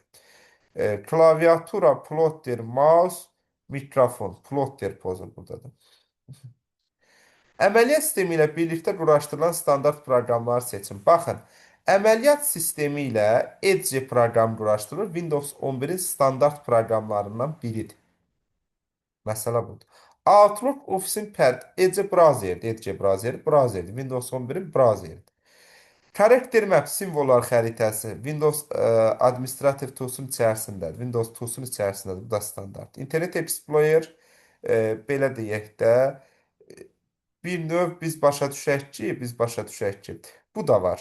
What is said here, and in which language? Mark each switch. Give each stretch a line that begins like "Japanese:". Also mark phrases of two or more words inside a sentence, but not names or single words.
Azerbaijani: Klaviatura, plotter, mouse, mikrofon, plotter pozur buradadır. Əməliyyat sistemi ilə birlikdə quraşdırılan standart proqramları seçin. Baxın, əməliyyat sistemi ilə Edge proqramı quraşdırılır. Windows 11-in standart proqramlarından biridir. Məsələ budur. Outlook Office-in pərt Edge browserdir. Edge browserdir. Windows 11-in browserdir. Karakter map simvollar xəritəsi Windows Administrative Tools-un içərisindədir. Windows Tools-un içərisindədir. Bu da standart. Internet Explorer belə deyək də bir növ biz başa düşək ki, bu da var.